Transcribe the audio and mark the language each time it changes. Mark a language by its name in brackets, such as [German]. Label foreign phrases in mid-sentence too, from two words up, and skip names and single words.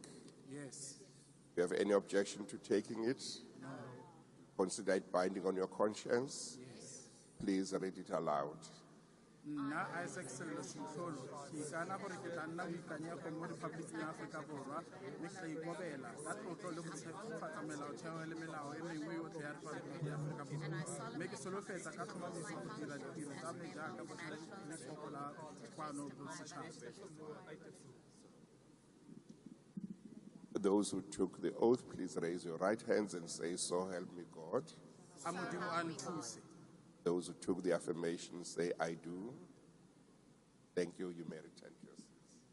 [English] Yes. Do you have any objection to taking it? No. Consider it binding on your conscience? Yes. Please read it aloud. [Tswana] Nna Isaac Sello Setlholo ke ikana gore ke tla nna boikanyego mo Rephaboliking ya Aforika Borwa mme ke tla ikobela ka tlotlo le go tshegetsa melaotheo le melao e mengwe yotlhe ya Rephaboliki ya Aforika Borwa mme ke solofetsa ka tlhomamiso go dira ditiro tsa me jaaka botlhaletlhogo la kwano bosetšhaba. [English] Those who took the oath, please raise your right hands and say, "So help me God." [Tswana] A Modimo a nthuse. [English] Those who took the affirmation, say, "I do." Thank you. You may return to your seats.